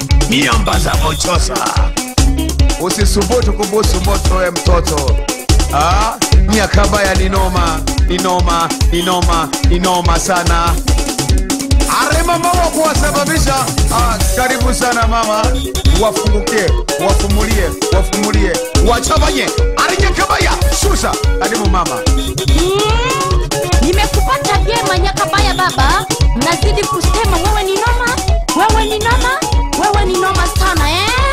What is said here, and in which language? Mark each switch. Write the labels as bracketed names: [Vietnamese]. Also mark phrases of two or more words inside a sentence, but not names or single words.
[Swahili] Miamba za Mochosa. Usisubutu kubusu moto wewe mtoto. Ah, Nyakabaya ni noma, ni noma, ni noma, ni noma sana. Are mama wa kuwasababisha. Ah, karibu sana mama. Wafungukie, wafumulie, wafumulie. Wachabanye. Are Nyakabaya, shusha. Karibu mama. Mm, nimekupata vyema Nyakabaya baba. Nazidi kusema wewe ni noma, wewe ni noma, wewe ni noma sana, eh?